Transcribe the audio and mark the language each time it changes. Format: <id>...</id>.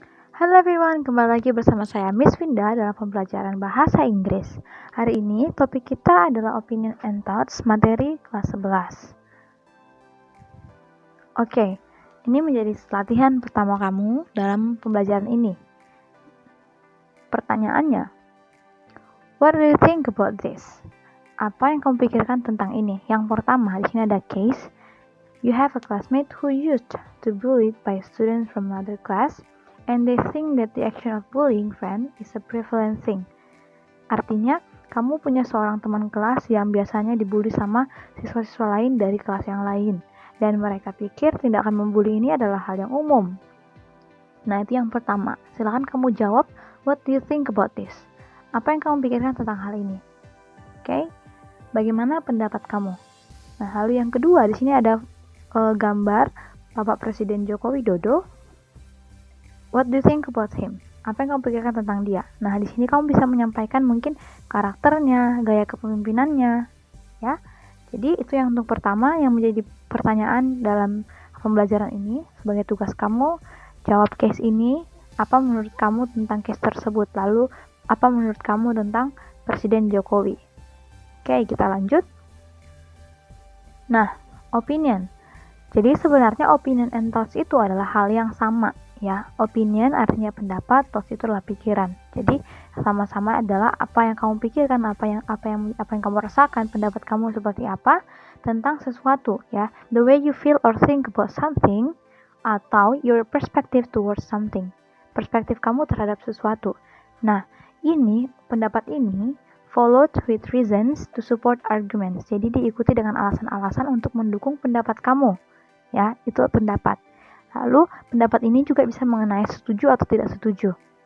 <id>Halo</id> <en>everyone,</en> <id>kembali lagi bersama saya Miss Winda dalam pembelajaran bahasa Inggris. Hari ini topik kita adalah Opinion and Thoughts materi kelas 11. Oke, ini menjadi latihan pertama kamu dalam pembelajaran ini. Pertanyaannya,</id> <en>what do you think about this?</en> <id>Apa yang kamu pikirkan tentang ini? Yang pertama, di sini ada case.</id> <en>You have a classmate who used to bullied by students from another class, and they think that the action of bullying friend is a prevalent thing.</en> <id>Artinya, kamu punya seorang teman kelas yang biasanya dibully sama siswa-siswa lain dari kelas yang lain, dan mereka pikir tindakan membuli ini adalah hal yang umum. Nah, itu yang pertama. Silakan kamu jawab,</id> <en>what do you think about this?</en> <id>Apa yang kamu pikirkan tentang hal ini? Oke? Bagaimana pendapat kamu? Nah, lalu yang kedua, di sini ada gambar Bapak Presiden Joko Widodo.</id> <en>What do you think about him?</en> <id>Apa yang kamu pikirkan tentang dia? Nah, di sini kamu bisa menyampaikan mungkin karakternya, gaya kepemimpinannya, ya. Jadi itu yang untuk pertama yang menjadi pertanyaan dalam pembelajaran ini. Sebagai tugas kamu, jawab case ini. Apa menurut kamu tentang case tersebut? Lalu, apa menurut kamu tentang Presiden Jokowi? Oke, kita lanjut. Nah, opinion. Jadi sebenarnya opinion and thoughts itu adalah hal yang sama, ya. Opinion artinya pendapat, thoughts itu adalah pikiran. Jadi sama-sama adalah apa yang kamu pikirkan, apa yang kamu rasakan, pendapat kamu seperti apa tentang sesuatu, ya.</id> <en>The way you feel or think about something</en> <id>atau</id> <en>your perspective towards something.</en> <id>Perspektif kamu terhadap sesuatu. Nah, pendapat ini</id> <en>followed with reasons to support arguments.</en> <id>Jadi diikuti dengan alasan-alasan untuk mendukung pendapat kamu. Ya, itu pendapat. Lalu, pendapat ini juga bisa mengenai setuju atau tidak setuju.</id>